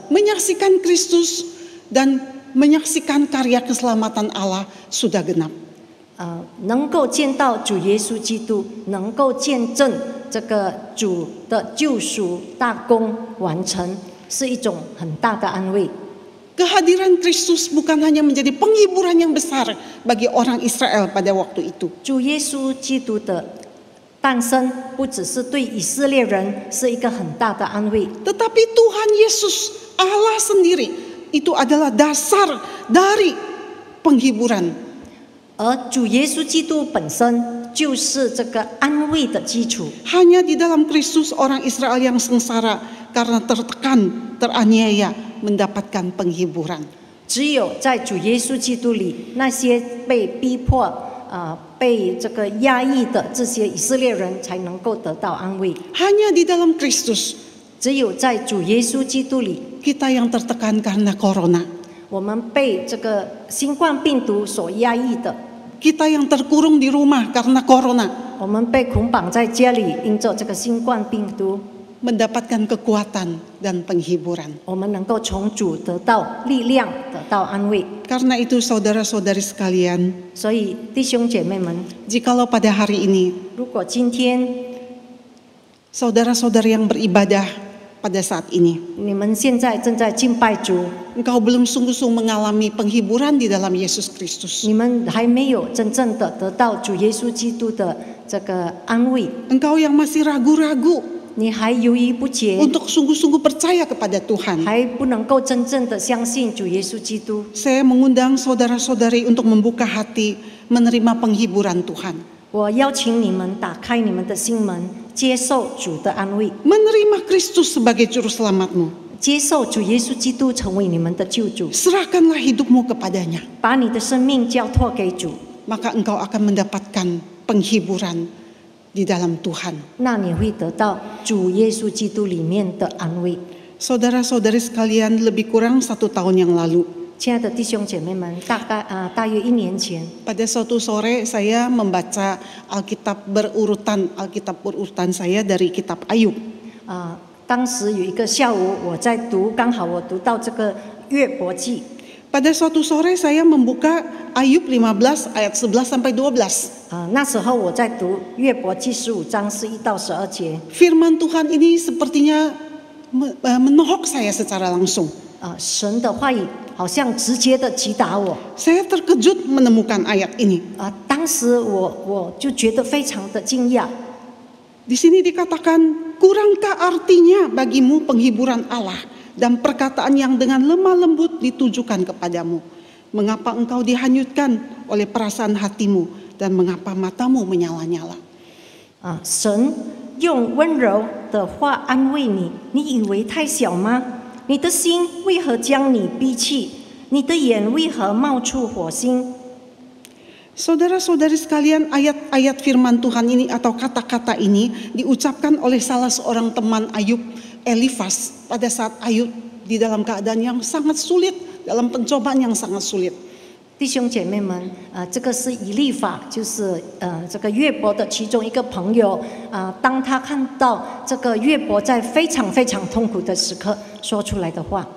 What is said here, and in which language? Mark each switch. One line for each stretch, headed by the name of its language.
Indonesian: Menyaksikan Kristus dan menyaksikan karya keselamatan Allah sudah genap.
Chinese: 能够见到主耶稣基督，能够见证这个主的救赎大功完成，是一种很大的安慰。
Indonesian: Kehadiran Kristus bukan hanya menjadi penghiburan yang besar bagi orang Israel pada waktu itu.
Chinese: 主耶稣基督的诞生，不只是对以色列人是一个很大的安慰，
Indonesian: Tetapi Tuhan Yesus Allah sendiri itu adalah dasar dari penghiburan.
Chinese: 而主耶稣基督本身就是这个安慰的基础。
Indonesian: Hanya di dalam Kristus orang Israel yang sengsara karena tertekan, teraniaya mendapatkan penghiburan.
Chinese: 只有在主耶稣基督里，那些被逼迫、被这个压抑的这些以色列人才能够得到安慰。
Indonesian: Hanya di dalam Kristus
Chinese: 只有在主耶稣基督里，
Indonesian: kita yang tertekan karena corona,
Chinese: 我们被这个新冠病毒所压抑的，
Indonesian: kita yang terkurung di rumah karena corona,
Chinese: 我们被捆绑在家里，因着这个新冠病毒，
Indonesian: mendapatkan kekuatan dan penghiburan.
Chinese: 我们能够从主得到力量，得到安慰。
Indonesian: Karena itu saudara-saudari sekalian,
Chinese: 所以弟兄姐妹们，
Indonesian: jikalau pada hari ini
Chinese: 如果今天
Indonesian: saudara-saudari yang beribadah pada saat ini,
Chinese: 你们现在正在敬拜主，
Indonesian: engkau belum sungguh-sungguh mengalami penghiburan di dalam Yesus Kristus.
Chinese: 你们还没有真正的得到主耶稣基督的这个安慰，
Indonesian: Engkau yang masih ragu-ragu
Chinese: 你还犹豫不决，
Indonesian: untuk sungguh-sungguh percaya kepada Tuhan.
Chinese: 还不能够真正的相信主耶稣基督。
Indonesian: Saya mengundang saudara-saudari untuk membuka hati menerima penghiburan Tuhan.
Chinese: 我邀请你们打开你们的心门，接受主的安慰，
Indonesian: Menerima Kristus sebagai juru selamatmu.
Chinese: 接受主耶稣基督成为你们的救主，
Indonesian: Serahkanlah hidupmu kepadanya.
Chinese: 把你的生命交托给主，
Indonesian: Maka engkau akan mendapatkan penghiburan di dalam Tuhan.
Chinese: 那你会得到主耶稣基督里面的安慰。
Indonesian: Saudara-saudari sekalian, lebih kurang 1 tahun yang lalu,
Chinese: 亲爱的弟兄姐妹们，大约1年前，
Indonesian: pada suatu sore saya membaca Alkitab berurutan saya dari kitab Ayub.
Chinese: 当时有一个下午我在读，刚好我读到这个约伯记。
Indonesian: Pada suatu sore saya membuka Ayub 15 ayat 11 sampai 12.
Chinese: 那时候我在读约伯记15章11到12节。
Indonesian: Firman Tuhan ini sepertinya menohok saya secara langsung.
Chinese: 神的话语好像直接的击打我。
Indonesian: Saya terkejut menemukan ayat ini.
Chinese: 当时我就觉得非常的惊讶。
Indonesian: Di sini dikatakan, kurangkah artinya bagimu penghiburan Allah dan perkataan yang dengan lemah lembut ditujukan kepadamu? Mengapa engkau dihanyutkan oleh perasaan hatimu dan mengapa matamu menyala-nyala?
Chinese: 神用温柔的话安慰你，你以为太小吗？你的心为何将你逼弃？你的眼为何冒出火星？
Indonesian: Saudara-saudari sekalian, ayat-ayat firman Tuhan ini atau kata-kata ini diucapkan oleh salah seorang teman Ayub, Elifas, pada saat Ayub di dalam keadaan yang sangat sulit, dalam pencobaan yang sangat sulit.
Chinese: 弟兄姐妹们，这个是以利法，就是这个约伯的其中一个朋友当他看到这个约伯在非常非常痛苦的时刻说出来的话。